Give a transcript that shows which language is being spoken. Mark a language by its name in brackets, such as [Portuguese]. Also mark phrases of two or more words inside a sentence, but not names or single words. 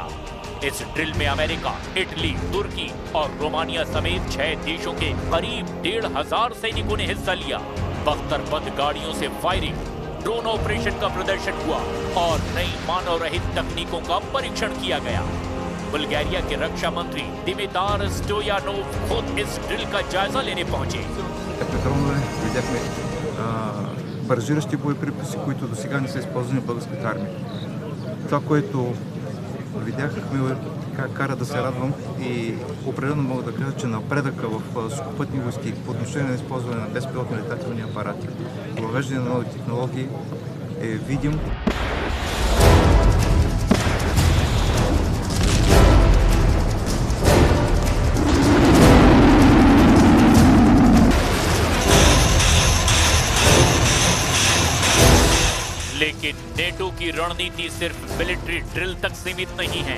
[Hindi] इस ड्रिल में अमेरिका, इटली, तुर्की और रोमानिया समेत 6 देशों के करीब 1,500 सैनिकों ने हिस्सा लिया। बख्तरबंद गाड़ियों से फायरिंग, [English] drone operation [Hindi] का प्रदर्शन हुआ और नई मानव रहित तकनीकों का परीक्षण किया गया। बुल्गारिया के रक्षा मंत्री Dimitar Stoyanov खुद इस ड्रिल का जायजा लेने पहुंचे। [Bulgarian] Баражиращи боеприпаси, които досега не са използвани в българската армия. Това, което видяхме, кара да се радвам и определено мога да кажа, че напредъка в сухопътни войски по отношение на използване на безпилотни летателни апарати, въвеждане на нови технологии е видим. [Hindi] लेकिन नेटो की रणनीति सिर्फ [English] military drill [Hindi] तक सीमित नहीं है।